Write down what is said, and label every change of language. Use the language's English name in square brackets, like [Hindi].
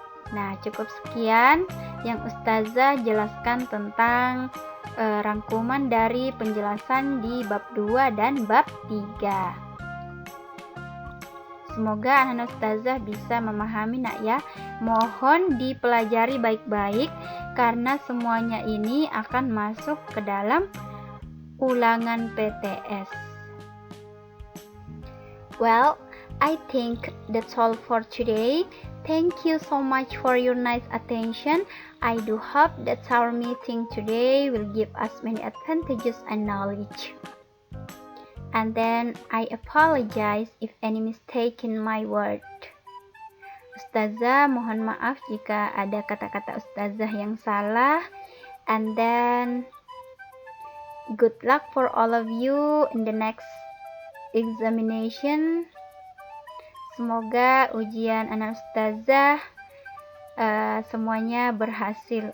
[Indonesian] Nah, cukup sekian yang Ustazah jelaskan tentang rangkuman dari penjelasan di bab 2 dan bab 3. Semoga anak Ustazah bisa memahami nak ya. Mohon dipelajari baik-baik karena semuanya ini akan masuk ke dalam ulangan PTS. [English] Well, I think that's all for today. Thank you so much for your nice attention. I do hope that our meeting today will give us many advantages and knowledge. And then I apologize if any mistake in my word. [Indonesian] Ustazah mohon maaf jika ada kata-kata Ustazah yang salah. [English] And then good luck for all of you in the next examination. [Indonesian] Semoga ujian anak Ustazah semuanya berhasil.